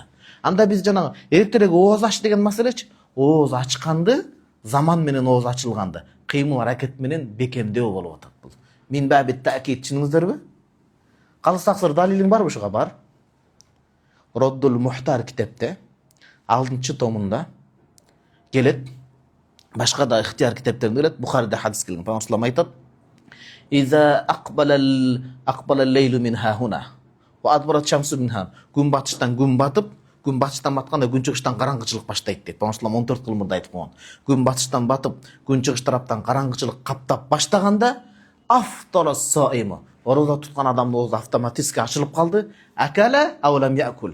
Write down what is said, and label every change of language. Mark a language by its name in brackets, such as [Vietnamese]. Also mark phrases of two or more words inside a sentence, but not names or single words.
[Kyrgyz] Анда биз жана эртерээк ооз ач деген маселечи, ооз ачканды, заман менен ооз ачылганды, кыймыл аракет менен бекемдөө болуп атат бул. [Arabic] من باب التأكيد, [Kyrgyz] түшүнүңүздөрбү? Калысаксыр далилиң барбы ушуга? Бар. Роддул Мухтар китепте 6-чы томунда келет. Башка да ихтияр китептеринде келет. Бухариде хадис келген. Пайгамбар айтат: [Arabic] "إذا أقبل الليل من هاهنا وأدبرت الشمس منها." [Kyrgyz] Күн батыштан күн батып, күн батыштан батканда күн чыгыштан караңгычылык баштайт дейт. Пайгамбар 14 кылымында айтып койгон. Күн батыштан батып, күн чыгыш тараптан караңгычылык каптап баштаганда [Arabic] أفطر الصائم. [Kyrgyz] Орозо туткан адамдын оозу автоматически ачылып калды. [Arabic] أكل أو لم يأكل.